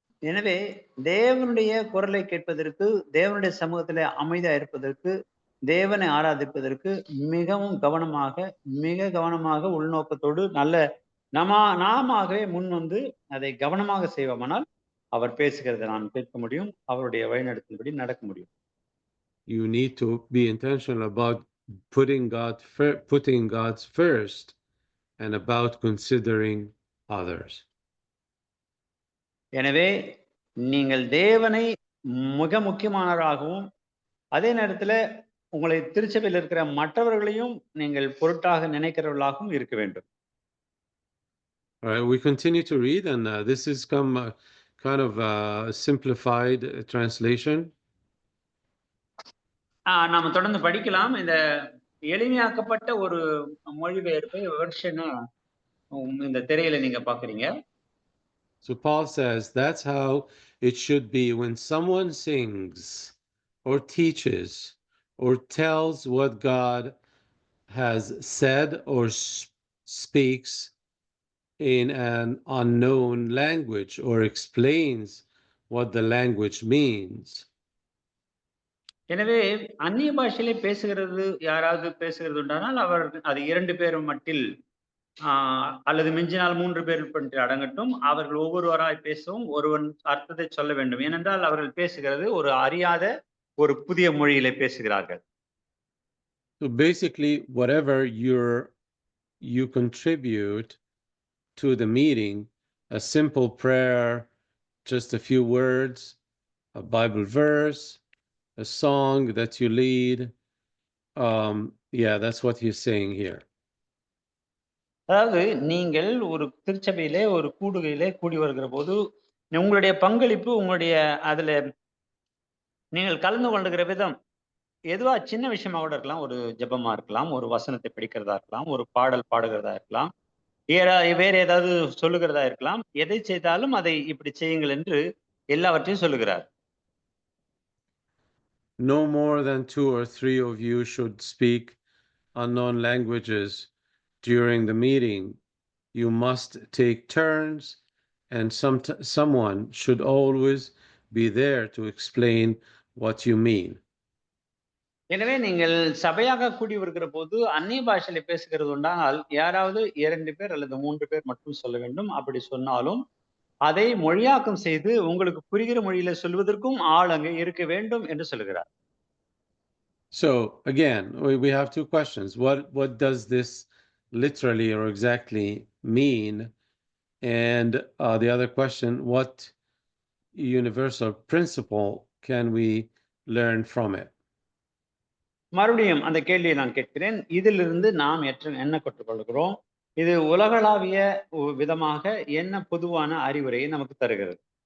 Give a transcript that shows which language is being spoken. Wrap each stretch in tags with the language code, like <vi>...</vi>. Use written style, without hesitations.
<ta>எனவே தேவனுடைய குரலை கேட்பதற்கு, தேவனுடைய சமூகத்திலே அமைதியா இருப்பதற்கு, தேவனை ஆராதிப்பதற்கு மிக கவனமாக உள்நோக்கத்தோடு நாமவே முன் வந்து அதை கவனமாக செய்வோமானால் அவர் பேசுகிறதை நாம் கேட்க முடியும், அவருடைய வழிநடத்தின்படி நடக்க முடியும்.</ta> <en>You need to be intentional about putting God's first and about considering others.</en> <ta>எனவே நீங்கள் தேவனை மிக முக்கியமானவராகவும் அதே நேரத்தில் உங்களை திருச்சபையில் இருக்கிற மற்றவர்களையும் நீங்கள் பொருட்டாக நினைக்கிறவர்களாகவும் இருக்க வேண்டும்.</ta> <en>All right, we continue to read, and this is kind of a simplified translation.</en> <ta>நாம தொடர்ந்து படிக்கலாம். இந்த எளிமையாக்கப்பட்ட ஒரு மொழிபெயர்ப்பை வெர்ஷனை இந்த திரையில நீங்க பாக்குறீங்க.</ta> <en>So Paul says that's how it should be when someone sings or teaches or tells what God has said or speaks in an unknown language or explains what the language means.</en> <ta>எனவே அந்நிய பாஷையிலே யாராவது பேசுகிறது உண்டானால் அவர் அது 2 பேரும் மட்டில் அல்லது மிஞ்சினால் 3 பேர் பற்றி அடங்கட்டும், அவர்கள் ஒவ்வொருவராய் பேசவும் ஒருவன் அர்த்தத்தை சொல்ல வேண்டும். ஏனென்றால் அவர்கள் பேசுகிறது ஒரு அறியாத ஒரு புதிய மொழியிலே பேசுகிறார்கள்.</ta> <en>So basically whatever you contribute to the meeting, a simple prayer, just a few words, a Bible verse, a song that you lead, that's what he's saying here.</en> <ta>அதாவது நீங்கள் ஒரு திருச்சபையிலே ஒரு கூடுகையிலே கூடி வருகிற போது உங்களுடைய பங்களிப்பு, உங்களுடைய அதுல நீங்கள் கலந்து கொள்ளுகிற விதம் எதுவா சின்ன விஷயமா கூட இருக்கலாம். ஒரு ஜெபமா இருக்கலாம், ஒரு வசனத்தை படிக்கிறதா இருக்கலாம், ஒரு பாடல் பாடுகிறதா இருக்கலாம், வேற ஏதாவது சொல்லுகிறதா இருக்கலாம். எதை செய்தாலும் அதை இப்படி செய்யுங்கள் என்று எல்லாவற்றையும் சொல்லுகிறார்.</ta> <en>No more than two or three of you should speak unknown languages during the meeting. You must take turns, and someone should always be there to explain what you mean.</en> <ta>எனவே நீங்கள் சபையாக கூடி வருகிற போது அந்நிய பாஷையில பேசுகிறது உண்டானால் யாராவது 2 பேர் அல்லது 3 பேர் மட்டும் சொல்ல வேண்டும். அப்படி சொன்னாலும் அதை மொழியாக்கம் செய்து உங்களுக்கு புரிகிற மொழியில சொல்வதற்கும் ஆள் அங்கே இருக்க வேண்டும் என்று சொல்லுகிறார்.</ta> <en>So again, we have two questions. What does this literally or exactly mean? And the other question, what universal principle can we learn from it?</en> <ta>மறுபடியும் அந்த கேள்வியை நான் கேட்கிறேன். இதிலிருந்து நாம் என்ன கற்றுக்கொள்கிறோம்? இது உலகளாவிய விதமாக என்ன பொதுவான அறிவுரையை நமக்கு தருகிறது?</ta>